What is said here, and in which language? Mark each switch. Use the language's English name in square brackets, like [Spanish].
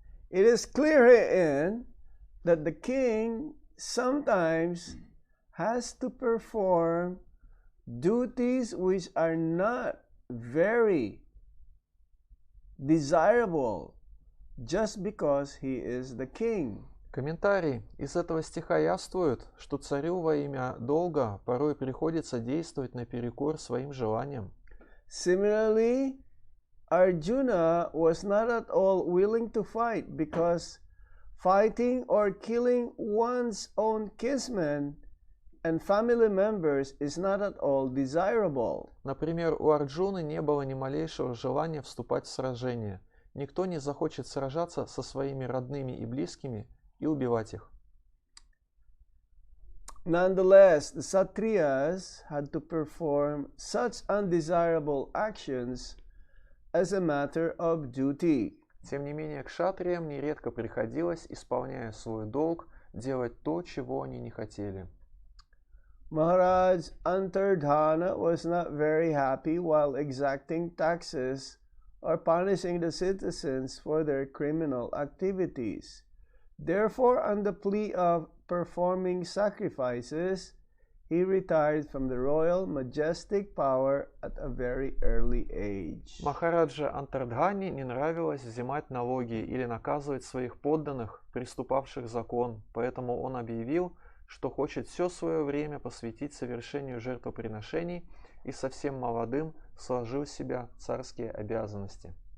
[English] It is clear herein that the king sometimes has to perform duties which are not very desirable just because he is the king. [Russian] Комментарий. Из этого стиха явствует, что царю во имя долга порой приходится действовать наперекор своим желаниям. [English] Similarly, Arjuna was not at all willing to fight because fighting or killing one's own kinsmen and family members is not at all desirable. [Russian] Например, у Арджуны не было ни малейшего желания вступать в сражение. Никто не захочет сражаться со своими родными и близкими и убивать их. [English] Nonetheless, the Kshatriyas had to perform such undesirable actions as a matter of duty. [Russian] Тем не менее, кшатриям нередко приходилось, исполняя свой долг, делать то, чего они не хотели. [English] Maharaj Antardhana was not very happy while exacting taxes or punishing the citizens for their criminal activities. Therefore, on the plea of performing sacrifices, he retired from the royal majestic power at a very early age. [Russian] Махараджа Антардхане не нравилось взимать налоги или наказывать своих подданных, приступавших закон, поэтому он объявил, что хочет все свое время посвятить совершению жертвоприношений и совсем молодым сложил в себя царские обязанности.